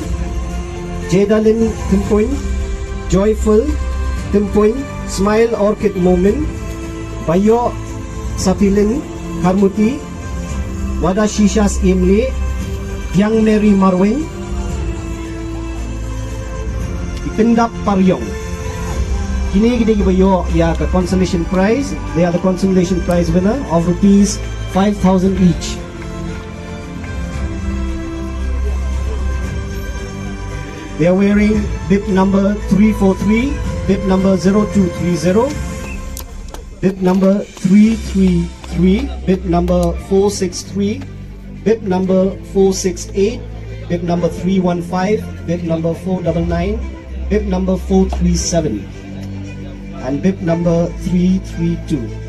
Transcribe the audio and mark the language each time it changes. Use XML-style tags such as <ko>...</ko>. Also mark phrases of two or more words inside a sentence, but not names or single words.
<kha>Jedalin Timpoin, Joyful Timpoin, Smile Orchid Moment, Bayo Sapilin Karmuti, Wada Shishas Imli, Yang Mary Marwin, Ipindap Paryong. Kini kita bayo ya ke</kha> <en>consolation prize. They are the consolation prize winner of rupees 5,000 each. They are wearing bib number 343, bib number 0230, bib number 333, bib number 463, bib number 468, bib number 315, bib number 499, bib number 437, and bib number 332.</en>